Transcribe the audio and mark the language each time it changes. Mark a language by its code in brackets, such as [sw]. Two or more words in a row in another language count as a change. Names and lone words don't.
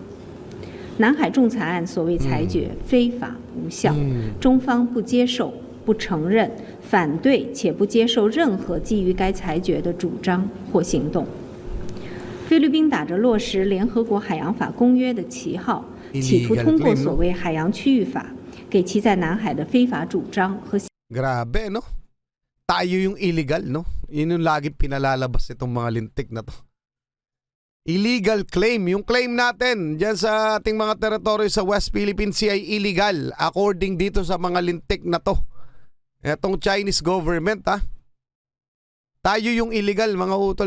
[zh] 南海仲裁案所谓裁决非法无效，中方不接受、不承认、反对且不接受任何基于该裁决的主张或行动。菲律宾打着落实联合国海洋法公约的旗号，企图通过所谓海洋区域法，给其在南海的非法主张和 [tl] Grabe, no? Tayo yung illegal, no? Yun yung lagi pinalalabas itong mga lintik na to. [en] Illegal claim. [tl] Yung claim natin dyan sa ating mga teritoryo sa West Philippine Sea ay [en] illegal according [tl] dito sa mga lintik na to. Etong [en] Chinese government, [tl] ha? Tayo yung illegal, mga utol.